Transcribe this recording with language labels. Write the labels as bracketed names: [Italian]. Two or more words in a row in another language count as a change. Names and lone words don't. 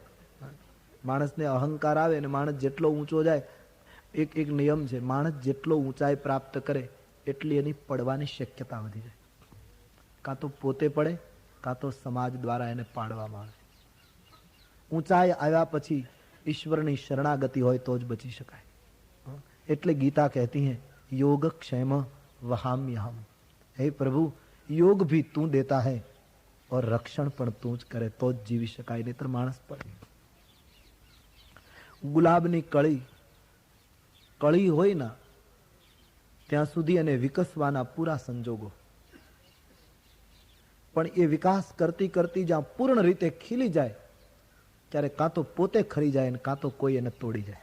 [Gujarati] માણસને અહંકાર આવે અને માણસ જેટલો ઊંચો જાય, એક નિયમ છે, માણસ જેટલો ઊંચાઈ પ્રાપ્ત કરે એટલી એની પડવાની શક્યતા વધી જાય. કાં તો પોતે પડે, કાં તો સમાજ દ્વારા એને પાડવામાં આવે. ઊંચાઈ આવ્યા પછી ઈશ્વરની શરણાગતિ હોય તો જ બચી શકાય. એટલે ગીતા કહેતી હૈ [Sanskrit] योगक्षेम वहाम्यहम. [Hindi] हे प्रभु योग भी तू देता है और रक्षण [Gujarati] પણ તું જ કરે તો જ જીવી શકાય, નહીતર માણસ પડે. ગુલાબની કળી કળી હોય ને ત્યાં સુધી એને વિકસવાના પૂરા સંજોગો, પણ એ વિકાસ કરતી કરતી જ્યાં પૂર્ણ રીતે ખીલી જાય ત્યારે કાં તો પોતે ખરી જાય ને કાં તો કોઈ એને તોડી જાય.